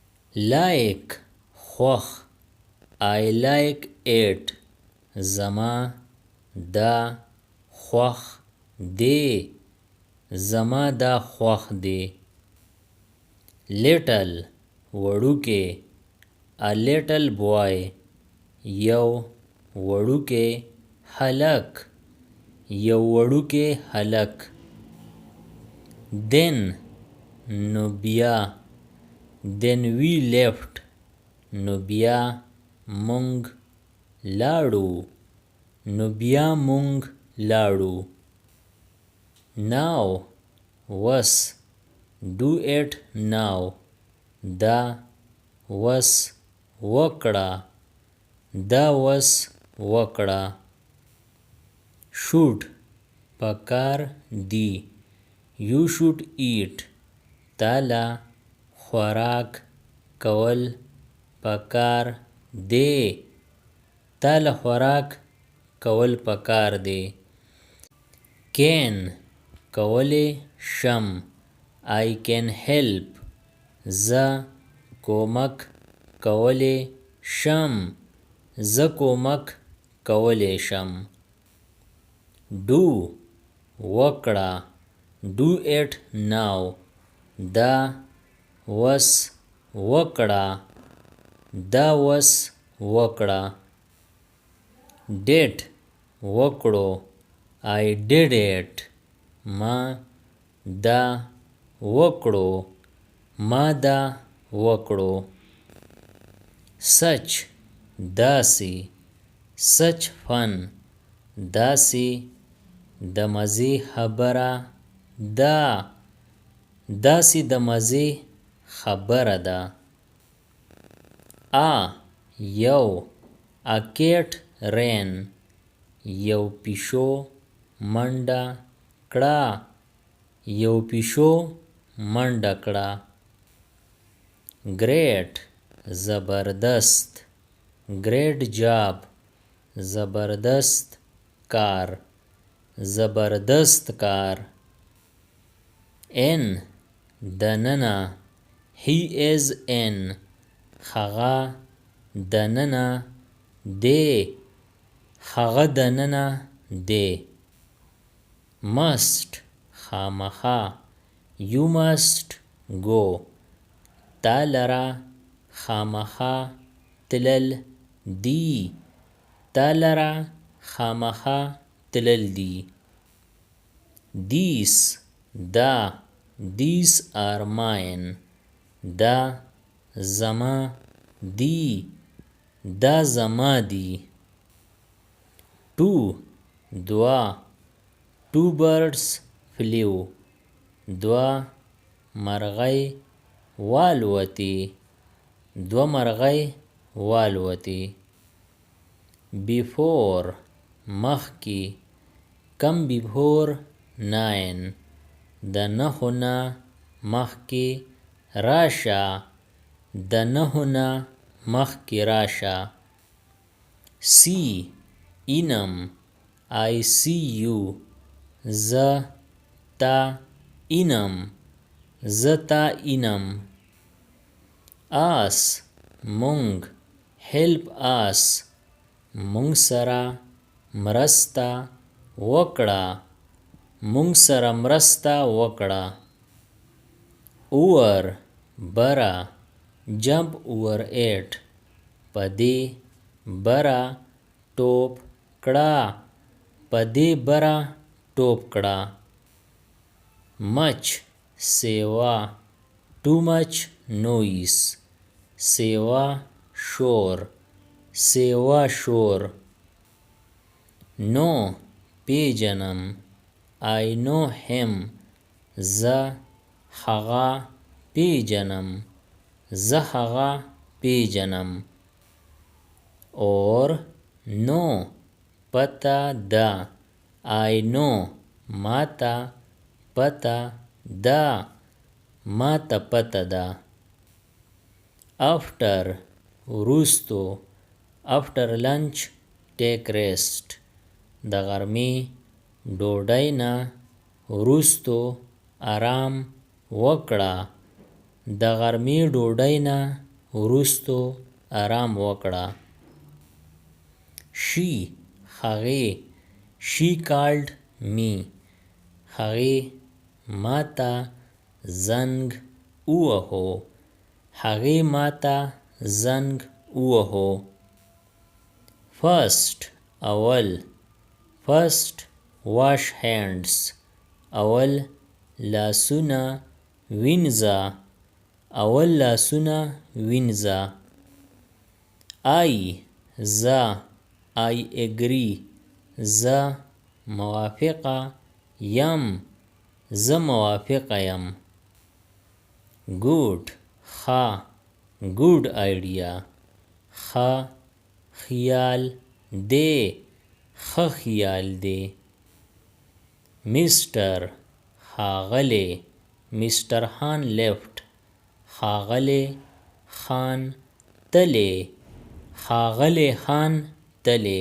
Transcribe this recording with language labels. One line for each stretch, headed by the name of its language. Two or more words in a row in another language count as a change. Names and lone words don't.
Pashto: like خوخ
English: I like it
Pashto: زما دا خوخ دی زما دا خوخ دی little وړوکی
English: a little boy
Pashto: یو وړوکی هلک یو وړوکی هلک then نو بیا
English: then we left
Pashto: نو بیا مونږ لاړو نو بیا مونږ لاړو now وس
English: do it now
Pashto: دا وس وکړه دا وس
English: وکړه should
Pashto: پکار دی
English: you should eat
Pashto: تالا خوراک کول پکار دی تالا خوراک کول پکار دی can کولی شم
English: I can help
Pashto: زه کومک کولی شم زه کومک کولی شم do وکړه
English: do it now
Pashto: دا وس وکړه دا وس وکړه did وکړو
English: I did it
Pashto: ما دا وکړو ما دا وکړو such داسې
English: such fun
Pashto: داسې د مزې خبره ده داسې د مزې خبره ده یو
English: a cat ran
Pashto: یو پیشو منډه کړه یو پیشو منډه کړه great زبردست
English: great job
Pashto: زبردست کار زبردست کار in دننه
English: he is in
Pashto: هغه دننه دی هغه دننه دی must خامخا
English: you must go
Pashto: تا لره خامخا تلل دی تا لره خامخا تلل دی these دا
English: these are mine
Pashto: دا زما دی دا زما دی two دوا
English: two birds flew
Pashto: دوا مرغۍ والوتې دوا مرغۍ والوتې before مخکې
English: come before 9
Pashto: د نهو نه مخکې راشه د نهو نه مخکې راشه see اینم
English: I see you
Pashto: زه تا اینم زه تا اینم us مونږ
English: help us
Pashto: مونږ سره مرسته وکړه مونږ سره مرسته وکړه over برا
English: jump over it
Pashto: پدې برا ټوپ کړه پدې برا ټوپ کړه much سیوا
English: too much noise
Pashto: سیوا شور سیوا شور no پیجنم
English: I know him
Pashto: زه هغه پیجنم زه هغه پیجنم
English: or no
Pashto: پتا دا
English: I know
Pashto: ماتا پتا دا ماتا پتا دا after وروستو
English: after lunch take rest
Pashto: د غرمې ډوډۍ نه وروستو آرام وکړه د غرمې ډوډۍ نه وروستو آرام وکړه. She هغې
English: She called me
Pashto: هغې ماته زنګ ووهو هغې ماته زنګ ووهو. First اول
English: First wash hands
Pashto: اول لاسونه وینځه اول لاسونه وینځه. I زه
English: I agree
Pashto: زه موافقه یم زه موافقه یم. Good ښه
English: Good idea
Pashto: ښه خیال دی ښه خیال دی. Mr ښاغلی
English: Mr خان left
Pashto: ښاغلی خان تلی ښاغلی خان تلی.